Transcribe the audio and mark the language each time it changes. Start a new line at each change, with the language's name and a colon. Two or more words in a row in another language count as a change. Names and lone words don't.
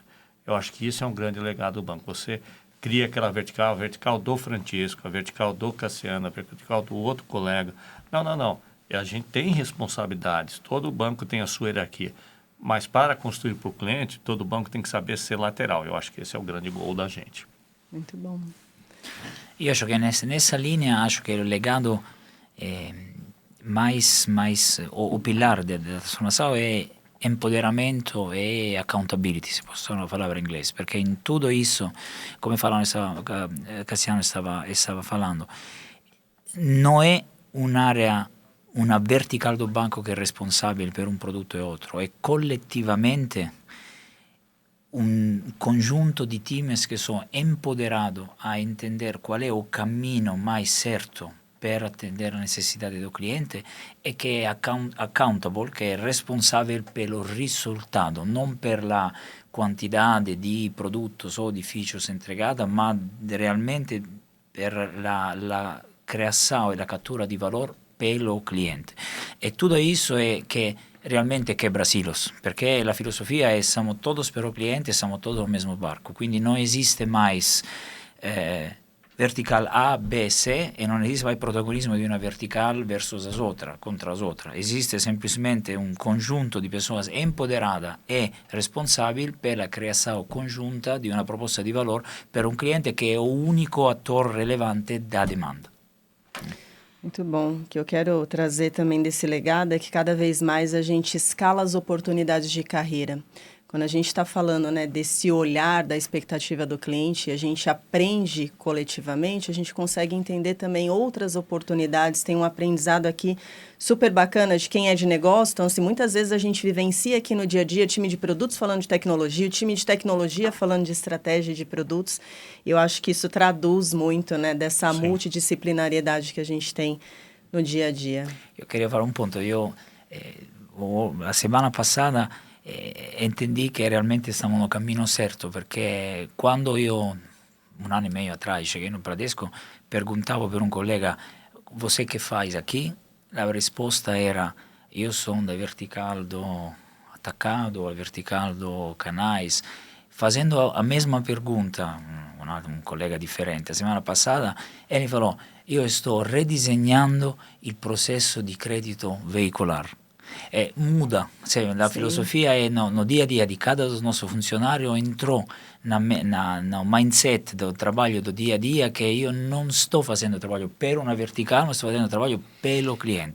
Portuguese: Eu acho que isso é um grande legado do banco. Você cria aquela vertical, a vertical do Francisco, a vertical do Cassiano, a vertical do outro colega. Não. A gente tem responsabilidades, todo banco tem a sua hierarquia, mas para construir para o cliente, todo banco tem que saber ser lateral. Eu acho que esse é o grande gol da gente. Muito bom.
Italian: Io acho che nessa linea, acho che il legado
Portuguese: o pilar
Italian: della trasformação
Portuguese: é empoderamento
Italian: e accountability, se possono parlare in inglese, perché in tutto isso, come Cassiano stava falando, non è un'area, una vertical
Portuguese: do banco
Italian: che è responsabile per un prodotto e altro, è collettivamente un conjunto di teams che sono empoderados a
Portuguese: entender qual
Italian: è il cammino
Portuguese: mais certo
Italian: per atendere le necessità del cliente e che è accountable, che è responsabile per il risultato, non per la quantità di prodotti o di features entregata, ma realmente per la creazione e la cattura di valore per il cliente. E tutto questo è che
Portuguese: realmente quebra silos,
Italian: perché la filosofia è siamo todos per il cliente, siamo todos nel
Portuguese: mesmo barco,
Italian: quindi non esiste mais vertical A, B, C e non esiste mai protagonismo di una vertical versus
Portuguese: as outra, contra as outra.
Italian: Esiste semplicemente un conjunto di persone empoderate e responsabili per la creazione congiunta di una proposta di valore per un cliente che è l'unico attore relevante
Portuguese: da demanda. Muito bom. O que eu quero trazer também desse legado é que cada vez mais a gente escala as oportunidades de carreira. Quando a gente está falando, né, desse olhar da expectativa do cliente, a gente aprende coletivamente, a gente consegue entender também outras oportunidades. Tem um aprendizado aqui super bacana de quem é de negócio. Então, assim, muitas vezes a gente vivencia aqui no dia a dia time de produtos falando de tecnologia, o time de tecnologia falando de estratégia de produtos. E eu acho que isso traduz muito, né, dessa multidisciplinariedade que a gente tem no dia a dia. Eu queria
Italian: fare un punto. la semana passata entendi che realmente stavamo nel cammino certo, perché quando io, un anno e
Portuguese: meio atrás, cheguei no Bradesco,
Italian: perguntavo per un collega,
Portuguese: você que faz aqui?
Italian: La risposta era,
Portuguese: eu sou da vertical do atacado, a vertical do canais, fazendo a mesma pergunta,
Italian: un collega differente, la settimana passata, e mi falò, io sto ridisegnando il processo di credito veicolare.
Portuguese: Muda,
Italian: la filosofia è
Portuguese: no dia a dia di cada dos nossos funcionários entrou no mindset do trabalho do dia a dia
Italian: che io non sto facendo
Portuguese: trabalho
Italian: per una verticale, ma sto facendo
Portuguese: trabalho pelo cliente.